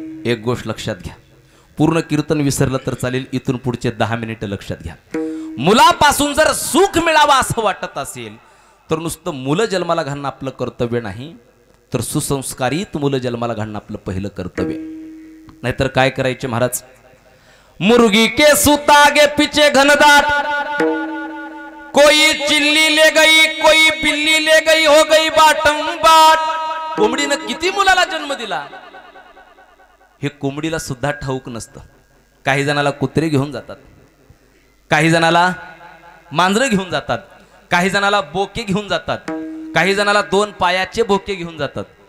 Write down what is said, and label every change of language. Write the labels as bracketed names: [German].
[Marathi] एक गोष्ट लक्षात घ्या, पूर्ण कीर्तन विसरलं तर चालेल, इथून पुढचे 10 मिनिटं लक्षात घ्या. मुलापासून जर सुख मिळावं असं वाटत असेल तर नुसतं मुलं जन्माला घालणं आपलं कर्तव्य नाही, तर सुसंस्कारित मुलं जन्माला घालणं आपलं पहिलं कर्तव्य. नाहीतर काय करायचे महाराज? [Hindi] मुर्गी के सुतागे पीछे घनदाट, कोई चिल्ली ले गई, कोई बिल्ली ले गई, हो गई बाटम बाट. [Marathi] कोंबडीनं किती मुलाला जन्म दिला हे कोंबडीला सुद्धा ठाऊक नसतं. काही जणाला कुत्रे घेऊन जातात, काही जणाला मांजरं घेऊन जातात, काही जणाला बोके घेऊन जातात, काही जणाला 2 पायाचे बोके घेऊन जातात.